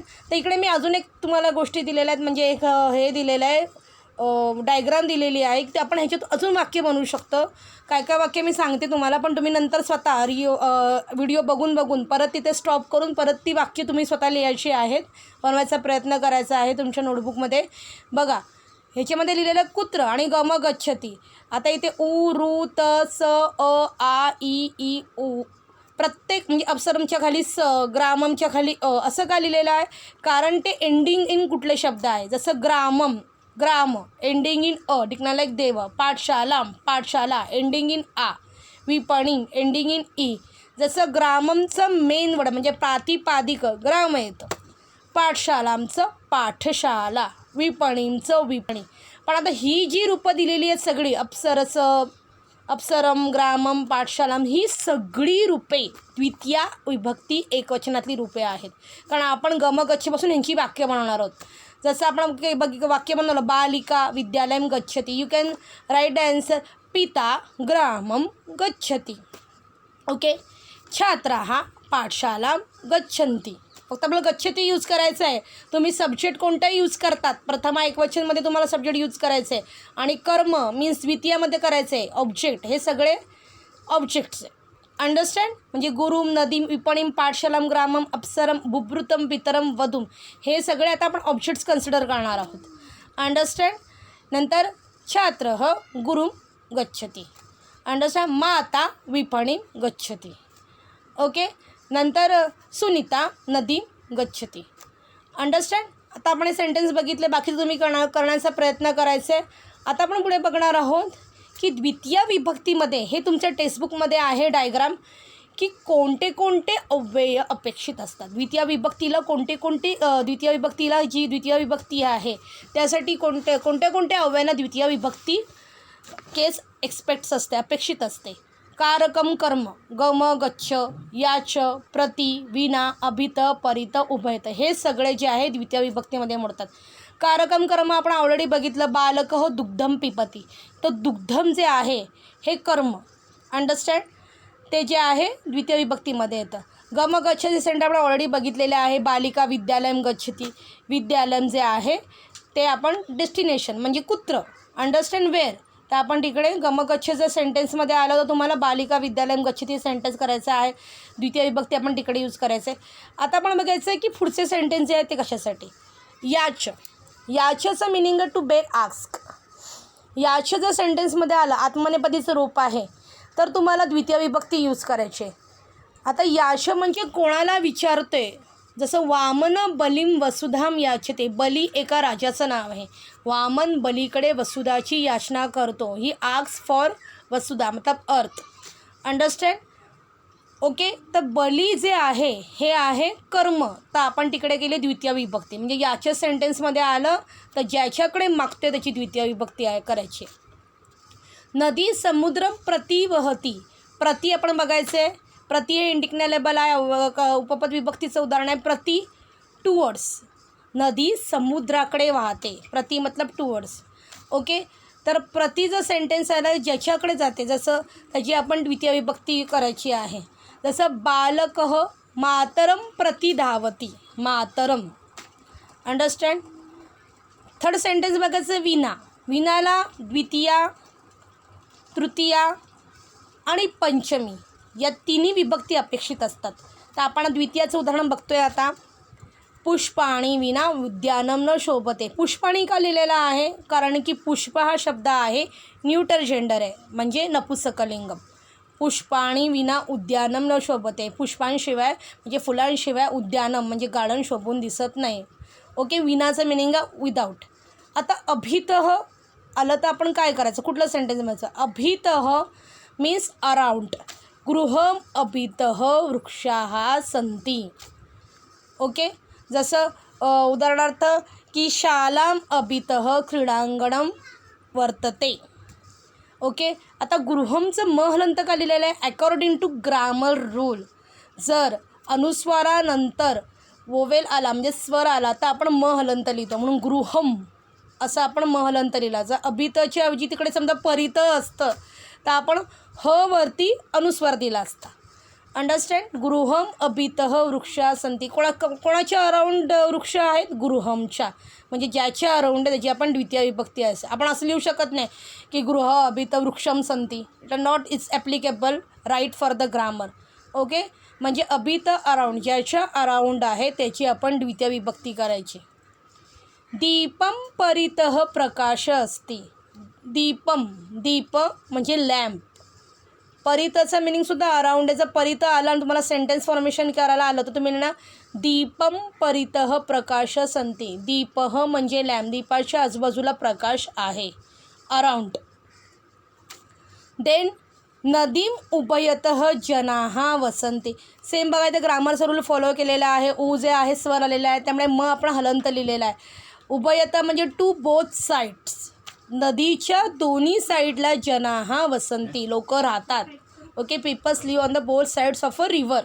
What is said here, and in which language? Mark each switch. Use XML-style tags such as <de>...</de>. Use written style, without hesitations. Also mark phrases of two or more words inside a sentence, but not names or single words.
<mr>तर इकडे मी अजून एक तुम्हाला गोष्टी दिलेल्या आहेत म्हणजे एक हे दिलेलं आहे डायग्राम दिलेली आहे की आपण ह्याच्यात अजून वाक्य बनवू शकतो. काय काय वाक्य मी सांगते तुम्हाला पण तुम्ही नंतर स्वतः व्हिडिओ बघून परत तिथे स्टॉप करून परत ती वाक्य तुम्ही स्वतः लिहायची आहेत, बनवायचा प्रयत्न करायचा आहे तुमच्या नोटबुकमध्ये. बघा ह्याच्यामध्ये लिहिलेलं कुत्र आणि</mr> <sa>गम गच्छति.</sa> <mr>आता इथे उ रू त स अ आ ई उ प्रत्येक म्हणजे अपसरमच्या खाली स, ग्राममच्या खाली अ असं का लिहिलेलं आहे कारण ते</mr> <en>ending in</en> <mr>कुठले शब्द आहे. जसं ग्राम</mr> <en>ending in</en> <mr>अ टिकणार लाईक देव. पाठशाला</mr> <en>ending in</en> <mr>आ. विपणी</mr> <en>ending in</en> <mr>ई. जसं ग्राममचं</mr> <en>main word</en> <mr>म्हणजे प्रातिपादिक ग्राम येतं, पाठशालांचं पाठशाला, विपणींचं विपणी. पण आता ही जी रूपं दिलेली आहेत सगळी अपसरम ग्रामम पाठशालाम ही सगळी रूपे द्वितीय विभक्ती एकवचनातली रूपे आहेत. कारण आपण गमगच्छपासून ह्यांची वाक्य बनवणार आहोत. जसं आपण वाक्य बनवलं</mr> <sa>बालिका विद्यालयं गच्छति.</sa> <en>you can write the answer</en> <sa>पिता ग्रामम गच्छति. ओके, छात्राः पाठशालां गच्छन्ति.</sa> <mr>फक्त आपल्याला गच्छति यूज करायचं आहे. तुम्ही सब्जेक्ट कोणताही यूज करतात. प्रथमा एकवचनमध्ये तुम्हाला सब्जेक्ट यूज करायचं आहे आणि कर्म मीन्स द्वितीयामध्ये करायचं आहे. ऑब्जेक्ट हे सगळे ऑब्जेक्ट्स आहे. अंडरस्टँड. म्हणजे गुरुम नदीम विपणीम पाठशालाम ग्रामम अपसरम बुभृतम पितरम वधूम हे सगळे आता आपण ऑब्जेक्ट्स कन्सिडर करणार आहोत.</mr> <sa>अंडरस्टँड. नंतर छात्र गुरुम गच्छति. अंडरस्टँड. माता विपणीम गच्छति. ओके. नंतर सुनीता नदी गच्छति.</sa> <mr>अंडरस्टँड. आता आपण हे सेंटेन्स बघितले, बाकी तुम्ही करण्याचा प्रयत्न करायचा आहे. आता आपण पुढे बघणार आहोत की द्वितीय विभक्तीमध्ये हे तुमच्या टेक्स्टबुकमध्ये आहे डायग्राम की कोणते कोणते अव्यय अपेक्षित असतात. द्वितीय विभक्तीला द्वितीय विभक्तीला जी द्वितीय विभक्ती आहे त्यासाठी कोणत्या अव्ययांना द्वितीय विभक्ती केस एक्सपेक्ट्स असते, अपेक्षित असते. कारकम कर्म गम गच्छ याच प्रति विना अभित परित उभयत हे सगळे जे आहे द्वितीय विभक्तीमध्ये मोडतात. कारकम कर्म आपण ऑलरेडी बघितलं.</mr> <sa>बालक हो दुग्धम पिपती.</sa> <mr>तर दुग्धम जे आहे हे कर्म अंडरस्टँड ते जे आहे द्वितीय विभक्तीमध्ये येतं. गम गच्छ जे सेंट आपण ऑलरेडी बघितलेले आहे.</mr> <sa>बालिका विद्यालयम गच्छती.</sa> <mr>विद्यालयम जे आहे ते आपण डेस्टिनेशन म्हणजे कुत्र अंडरस्टँड वेअर. तर आपण तिकडे गमगच्छ जर सेंटेन्समध्ये आलं तर तुम्हाला</mr> <sa>बालिका विद्यालयम गच्छती</sa> <mr>सेंटेन्स करायचं आहे. द्वितीय विभक्ती आपण तिकडे यूज करायचं आहे. आता आपण बघायचं आहे की पुढचे सेंटेन्स जे आहेत ते कशासाठी. याच याचचं मिनिंग</mr> <en>to beg ask.</en> <mr>याच जर सेंटेन्समध्ये आलं आत्मनेपदीचं रूप आहे तर तुम्हाला द्वितीय विभक्ती यूज करायची आहे. आता याच म्हणजे कोणाला विचारतोय. जसं</mr> <sa>वामन बलीम वसुधाम याचते.</sa> <mr>बली एका राजाचं नाव आहे. वामन बलीकडे वसुधाची याचना करतो.</mr> <en>he asks for वसुधा मतलब अर्थ अंडरस्टँड.</en> <mr>ओके. तर बली जे आहे हे आहे कर्म. तर आपण तिकडे गेले द्वितीय विभक्ती म्हणजे याच्या सेंटेन्समध्ये आलं तर ज्याच्याकडे मागते त्याची द्वितीय विभक्ती आहे करायची.</mr> <sa>नदी समुद्र प्रति वहती. प्रति</sa> <mr>आपण बघायचं आहे. प्रति हे इंडिक्नेबल आहे. उपपद विभक्तीचं उदाहरण आहे. प्रति टुवर्ड्स. नदी समुद्राकडे वाहते. प्रति मतलब टुवर्ड्स. ओके. तर प्रति जर सेंटेन्स आला ज्याच्याकडे जाते जसं त्याची आपण द्वितीय विभक्ती करायची आहे.</mr> <sa>जसं बालकः मातरम प्रति धावती.</sa> <mr>मातरम अंडरस्टँड. थर्ड सेंटेन्स बघायचं विना. विनाला द्वितीया तृतीया आणि पंचमी या तिन्ही विभक्ती अपेक्षित असतात. तर आपण द्वितीयाचं उदाहरण बघतोय आता.</mr> <sa>पुष्पाणी विना उद्यानम न शोभते.</sa> <mr>पुष्पाणी का लिहिलेला आहे कारण की पुष्प हा शब्द आहे</mr> <en>neuter gender</en> <mr>आहे म्हणजे नपुंसकलिंग.</mr> <sa>पुष्पाणी विना उद्यानम न शोभते.</sa> <mr>पुष्पांशिवाय म्हणजे फुलांशिवाय उद्यानम म्हणजे गार्डन शोभून दिसत नाही. ओके. विनाचं मिनिंग विदाऊट. आता अभितः आलं तर आपण काय करायचं कुठलं सेंटेन्स म्हणायचं.</mr> <en>अभितः means around.</en> <sa>गृहम अभितः वृक्षाः सन्ति. ओके.</sa> <mr>जसं उदाहरणार्थ की</mr> <sa>शालाम अभितः क्रीडांगणम वर्तते.</sa> <mr>ओके. आता गृहमचं म हलंत का लिहिलेलं आहे</mr> <en>according to grammar rule.</en> <mr>जर अनुस्वारानंतर वोवेल आला म्हणजे स्वर आला तर आपण म हलंत लिहितो म्हणून गृहम असं आपण म हलंत लिहिला. जर अभितच्या ऐवजी तिकडे समजा परित असतं तर आपण ह वरती अनुस्वार दिला असता. अंडरस्टँड.</mr> <sa>गृहम अभितः वृक्षा सन्ति.</sa> <mr>कोणाच्या अराउंड वृक्ष आहेत गृहमच्या म्हणजे ज्याच्या अराउंड त्याची आपण द्वितीय विभक्ती आहे. आपण असं लिहू शकत नाही की</mr> <sa>गृह अभित वृक्षम सन्ति.</sa> <en>It are not it's applicable right for the grammar. Okay.</en> <mr>म्हणजे अभित अराउंड ज्याच्या अराउंड आहे त्याची आपण द्वितीय विभक्ती करायची.</mr> <sa>दीपम परितः प्रकाश अस्ति.</sa> <mr>दीपम दीप म्हणजे लॅम्प. परितचं मिनिंगसुद्धा अराउंड. याचा परित आला आणि तुम्हाला सेंटेन्स फॉर्मेशन करायला आलं तर तुम्ही म्हणा</mr> <sa>दीपम परितः प्रकाश सन्ति.</sa> <mr>दीपः म्हणजे लॅम्प. दीपाच्या आजूबाजूला प्रकाश आहे अराउंड.</mr> <sa>देन नदीम उभयतः जनाः वसन्ति.</sa> <mr>सेम बघायचं ग्रामरचा रूल फॉलो केलेला आहे. ऊ जे आहे स्वर आलेला आहे त्यामुळे म आपण हलंत लिहिलेला आहे. उभयतः म्हणजे</mr> <en>to both sides.</en> <mr>नदीच्या दोन्ही साईडला</mr> <sa>जनाः वसन्ति</sa> <mr>लोक राहतात. ओके.</mr> <en>Peoples live on the both sides of a river.</en>